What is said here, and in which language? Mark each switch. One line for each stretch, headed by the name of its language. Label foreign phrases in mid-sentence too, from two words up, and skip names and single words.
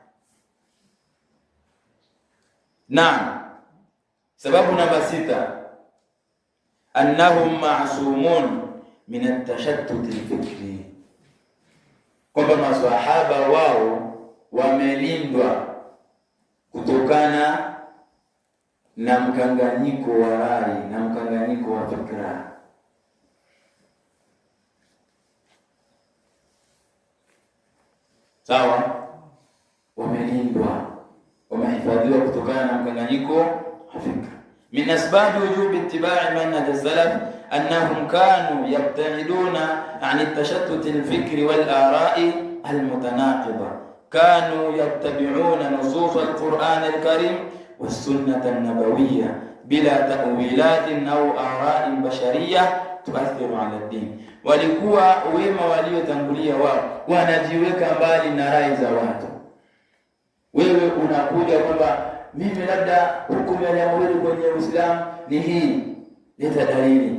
Swahili: Naam, sababu namba 6,
Arabic: أنهم معصومون من التشتت الفكري,
Swahili: kwamba maswahaba wao wamelindwa kutokana na mkanganyiko wa rai na mkanganyiko wa fikra. Sawa, wamelindwa, wamehifadhiwa kutokana na mkanganyiko wa fikra.
Arabic: من أسباب وجوب اتباع منهج السلف أنهم كانوا يبتعدون عن التشتت الفكري والآراء المتناقضة، كانوا يتبعون نصوص القرآن الكريم والسنة النبوية بلا تأويلات أو آراء بشرية تؤثر على الدين.
Swahili: Walikuwa wema waliotangulia wao wanajiweka mbali na rai za watu. Wewe unakuja kwamba mimi labda hukumu ya jambo hili kwenye Uislamu ni hii, leta dalili.